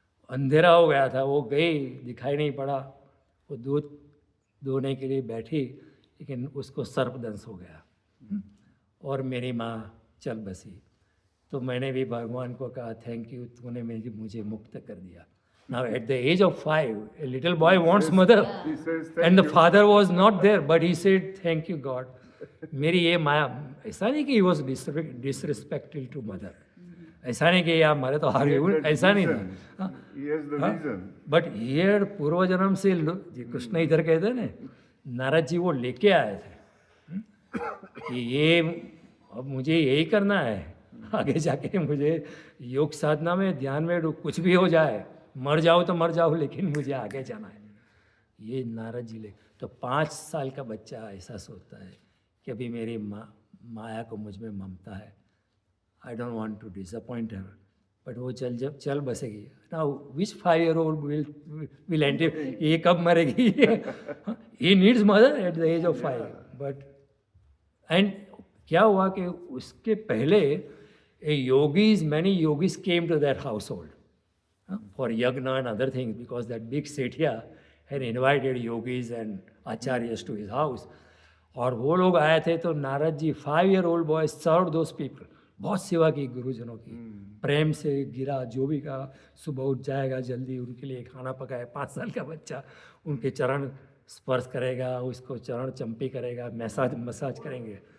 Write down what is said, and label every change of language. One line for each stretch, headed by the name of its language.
Hindi: अंधेरा हो गया था, वो गई, दिखाई नहीं पड़ा। वो दूध दोहने के लिए बैठी, लेकिन उसको सर्पदंश हो गया और मेरी माँ चल बसी। तो मैंने भी भगवान को कहा
English: thank you,
Hindi: तूने मुझे मुक्त कर दिया।
English: Now at the age of 5 a little boy wants mother and the father was not there, but he said thank you God.
Hindi: मेरी ये माया, ऐसा नहीं कि
English: he was disrespectful to mother,
Hindi: ऐसा नहीं कि यार हमारे तो हार गए, ऐसा नहीं था। बट ये पूर्व जन्म से कृष्ण इधर कहते हैं ना, नारद जी वो लेके आए थे कि ये अब मुझे यही करना है, आगे जाके मुझे योग साधना में ध्यान में कुछ भी हो जाए, मर जाओ तो मर जाओ, लेकिन मुझे आगे जाना है। ये नारद जी ले। तो 5 साल का बच्चा ऐसा सोचता है कि अभी मेरी माया को मुझ में ममता है,
English: I don't want to disappoint her,
Hindi: but वो चल बसेगी।
English: now which 5-year-old will enter,
Hindi: ये कब मरेगी?
English: He needs mother at the age of 5।
Hindi: But and क्या हुआ कि उसके पहले
English: many yogis came to that household for yagna and other things, because that big Sethia had invited yogis and acharyas to his house.
Hindi: और वो लोग आए थे तो Narad ji
English: 5-year-old boy served those people,
Hindi: बहुत सेवा की गुरुजनों की, प्रेम से गिरा, जो भी कहा सुबह उठ जाएगा जल्दी, उनके लिए खाना पकाया। 5 साल का बच्चा उनके चरण स्पर्श करेगा, उसको चरण चंपी करेगा, मसाज करेंगे।